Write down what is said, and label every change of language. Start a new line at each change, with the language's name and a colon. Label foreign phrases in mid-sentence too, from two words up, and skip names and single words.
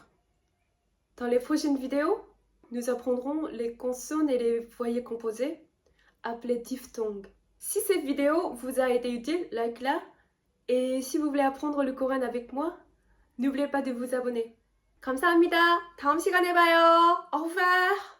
French: Dans les prochaines vidéos, nous apprendrons les consonnes et les voyelles composées, appelées diphtongues. Si cette vidéo vous a été utile, like-la. Et si vous voulez apprendre le coréen avec moi, n'oubliez pas de vous abonner.
Korean: 감사합니다. 다음 시간에 봐요.
French: Au revoir.